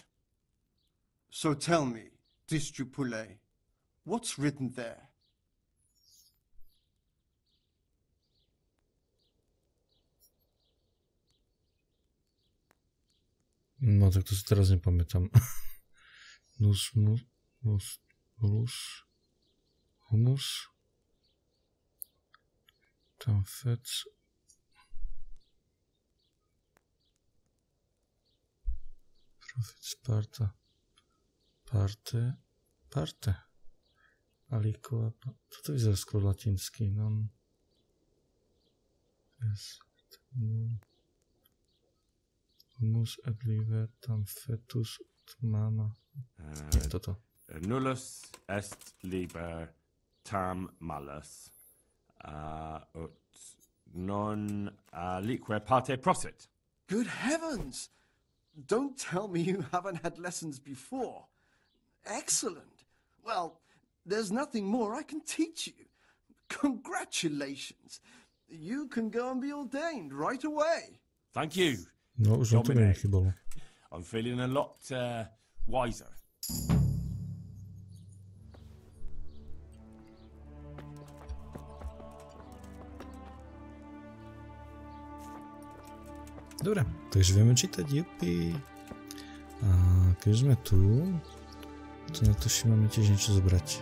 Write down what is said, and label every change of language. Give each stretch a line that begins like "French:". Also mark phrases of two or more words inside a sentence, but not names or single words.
English: So tell me, Distrupule, what's written there?
Slovak: No tak to si teraz nepamätám.
Latin: Humus. Tam fec. Profit Sparta. Parte. Alíková.
Slovak: Toto vyzerá skôr latinsky.
English: Non. Yes.
Latin: Humus et liber tam fetus ut mama.
Slovak: Nie, toto.
Latin: Nullus est liber tam malus ut non alique parte prosit.
English: Good heavens! Don't tell me you haven't had lessons before. Excellent. Well, there's nothing more I can teach you. Congratulations. You can go and be ordained right away. Thank you.
Slovak: No, už to mi nechybalo.
English: I'm feeling a lot wiser.
Slovak: Dobre, takže vieme čítať, jupi. A keď sme tu, to na to máme tiež niečo zobrať.